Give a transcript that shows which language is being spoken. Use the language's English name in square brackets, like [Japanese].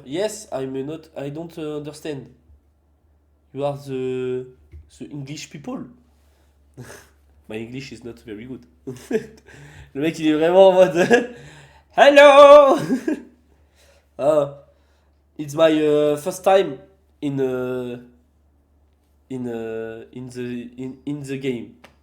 [English] Yes, I don't understand. You are the English people. My English is not very good. [French] Le mec, il est vraiment en mode Hello. [English] Ah, it's my first time in in the game.